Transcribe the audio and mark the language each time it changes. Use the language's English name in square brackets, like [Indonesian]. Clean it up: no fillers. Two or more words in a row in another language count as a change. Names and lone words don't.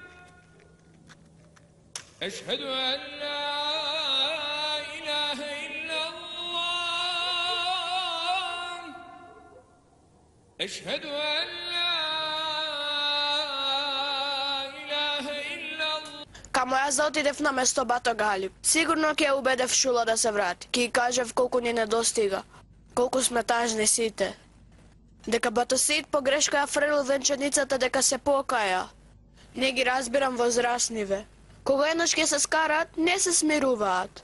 [Arabic] أشهد أن لا إله إلا الله. أشهد أن لا إله إلا الله. [Macedonian] Камо јас да отидев на место Бато Галип. Сигурно ќе ја убедев Шула да се врати. Ќе ја кажев колку ни недостига. Колку сме тажни сите. Дека Бато Сеид погрешка ја фрелил венчаницата дека се покаја. Не ги разбирам возрасниве. Кога еднаш ќе се скараат, не се смируваат.